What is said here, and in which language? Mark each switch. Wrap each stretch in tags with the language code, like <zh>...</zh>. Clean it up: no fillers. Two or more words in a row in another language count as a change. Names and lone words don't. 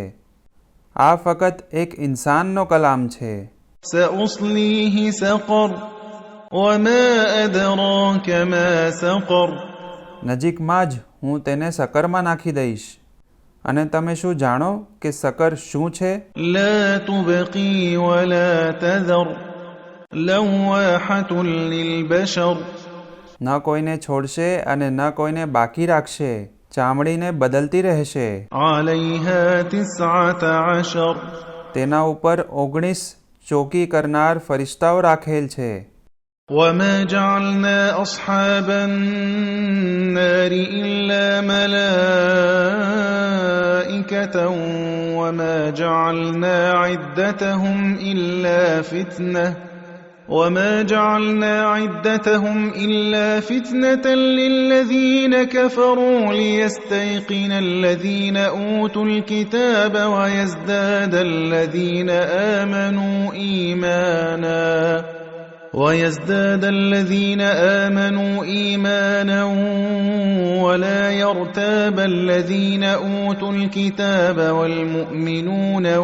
<gu>આ ફક્ત એક ઇન્સાનનો કલામ છે.</gu> <ar>سأصليه سقر وما أدراك ما سقر.</ar> <gu>નજીકમાં જ હું તેને સકરમાં નાખી દઈશ. અને તમે શું જાણો કે સકર શું છે?</gu> <ar>لا تبقي ولا تذر لواحة للبشر.</ar> <gu>ન કોઈને છોડશે અને ન કોઈને બાકી રાખશે, ચામડીને બદલતી રહેશે.</gu> <ar>عليها 19.</ar> <gu>તેના ઉપર 19 ચોકી કરનાર ફરિશ્તાઓ રાખેલ છે.</gu> <ar>وما جعلنا أصحاب النار إلا ملائكة وما جعلنا عدتهم إلا فتنة للذين كفروا ليستيقن الذين أوتوا الكتاب ويزداد الذين آمنوا إيمانا ولا يرتاب الذين أوتوا الكتاب والمؤمنون</ar>